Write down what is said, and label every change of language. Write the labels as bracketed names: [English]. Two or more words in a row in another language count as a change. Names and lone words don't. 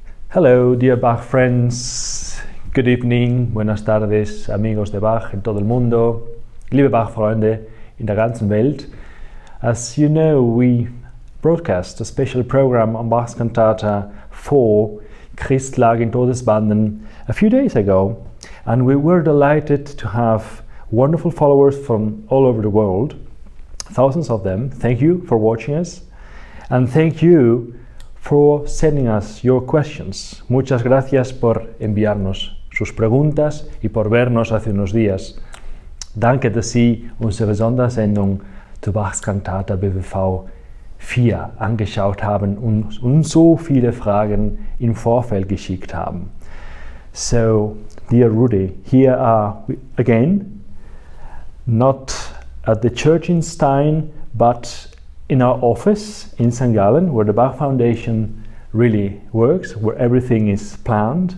[English] Hello, dear Bach friends. Good evening, [Spanish] buenas tardes, amigos de Bach en todo el mundo, [German] liebe Bach-Freunde in der ganzen Welt. [English] As you know, we broadcast a special program on Bach's Cantata 4, Christlage in Todesbanden, a few days ago, and we were delighted to have wonderful followers from all over the world, thousands of them. Thank you for watching us, and thank you for sending us your questions. [Spanish] Muchas gracias por enviarnos sus preguntas y por vernos hace unos días. [German] Danke, dass Sie unsere Sondersendung zu Bachs Cantata BWV 4 angeschaut haben und uns so viele Fragen im Vorfeld geschickt haben. [English] So, dear Ruedi, here are we again, not at the church in Stein, but in our office in St. Gallen, where the Bach Foundation really works, where everything is planned.